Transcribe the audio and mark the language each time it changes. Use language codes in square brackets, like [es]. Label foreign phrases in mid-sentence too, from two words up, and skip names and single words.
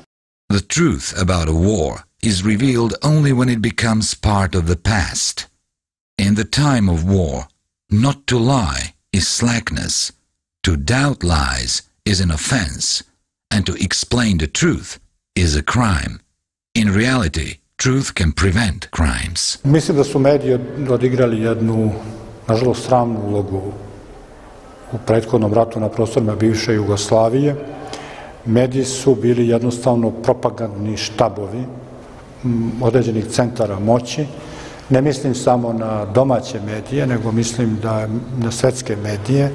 [en] The truth about a war is revealed only when it becomes part of the past. In the time of war, not to lie is slackness. To doubt lies is an offense. And to explain the truth is a crime. In reality, truth can prevent crimes. [sr] Mislim da su mediji odigrali jednu, nažalost, sramnu ulogu u prethodnom ratu na prostorima bivše Jugoslavije. Mediji su bili jednostavno propagandni štabovi određenih centara moći. Ne mislim samo na domaće medije, nego mislim na svetske medije.